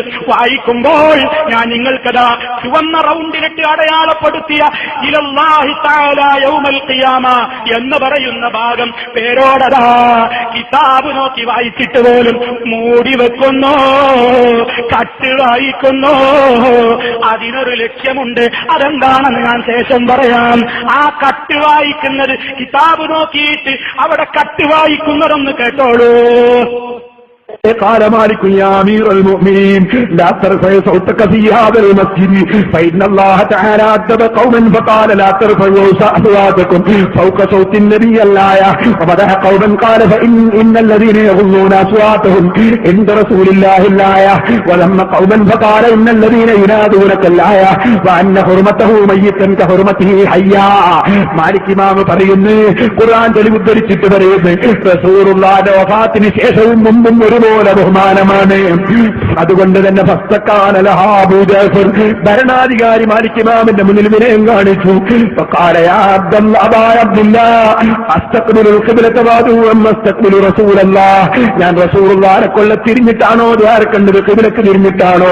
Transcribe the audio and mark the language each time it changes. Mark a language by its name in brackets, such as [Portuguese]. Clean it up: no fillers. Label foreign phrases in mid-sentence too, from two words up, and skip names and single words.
[Malayalam] വായിക്കുമ്പോൾ ഞാൻ നിങ്ങൾക്കതാ ചുവന്ന റൗണ്ടിലിട്ട് അടയാളപ്പെടുത്തിയ [Arabic] إلى الله تعالى يوم القيامة [Malayalam] എന്ന് പറയുന്ന ഭാഗം പേരോടതാ കിതാബ് നോക്കി വായിച്ചിട്ട് പോലും മൂടി വെക്കുന്നു, കട്ട് വായിക്കുന്നു. അതിനൊരു ലക്ഷ്യമുണ്ട്. അതെന്താണെന്ന് ഞാൻ ശേഷം പറയാം. ആ കട്ട് വായിക്കുന്നത്, കിതാബ് നോക്കിയിട്ട് അവിടെ കട്ട് വായിക്കുന്നതൊന്ന് കേട്ടോളൂ. [Arabic] قال مالك يا أمير المؤمنين لا ترفع صوتك في هذا المسجد فإن الله تعالى أدب قوما فقال لا ترفعوا أصواتكم فوق صوت النبي الآية ومدح قوما قال فإن الذين يغضون أصواتهم عند رسول الله الآية ولما قوما فقال إن الذين ينادونك الآية وأن حرمته ميتا كحرمته حيا. [Malayalam] മാലിക് ഇമാം പറയുന്നു, ഖുർആൻ തെളിവുദ്ധരിച്ചിട്ട് പറയുന്നു, റസൂലുള്ളാഹിയുടെ വഫാത്തിന് ശേഷവും മുമ്പും ഒരുപോലെ ബഹുമാനമാണ്. അതുകൊണ്ട് തന്നെ ഭരണാധികാരി മാലിക് ഇമാമിന്റെ മുന്നിൽ വിനയം കാണിച്ചു. ഞാൻ റസൂലുള്ളാഹിനെ കൊള്ള തിരിഞ്ഞിട്ടാണോ ദ്വാരക്കേണ്ടത്, ഖിബ്ലക്ക് തിരിഞ്ഞിട്ടാണോ?